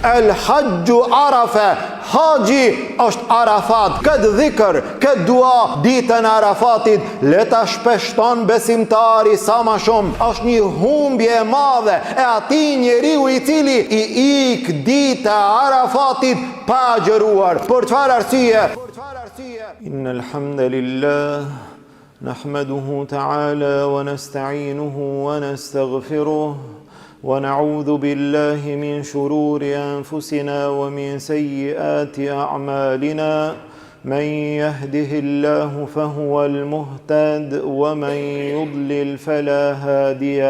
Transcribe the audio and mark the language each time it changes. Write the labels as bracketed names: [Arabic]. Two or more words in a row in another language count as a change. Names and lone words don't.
[Arabic] الحج عرفة, [Albanian] haji është Arafat. Këtë dhikr, këtë dua, ditën e Arafatit le ta shpeshton besimtari sa më shumë. Është një humbje e madhe e atij njeriu i cili i ik dita Arafatit pa agjëruar. Për çfarë arsye? [Arabic] إن الحمد لله نحمده تعالى ونستعينه ونستغفره ونعوذ بالله من شرور أنفسنا ومن سيئات أعمالنا. من يهده الله فهو المهتد ومن يضلل فلا هادي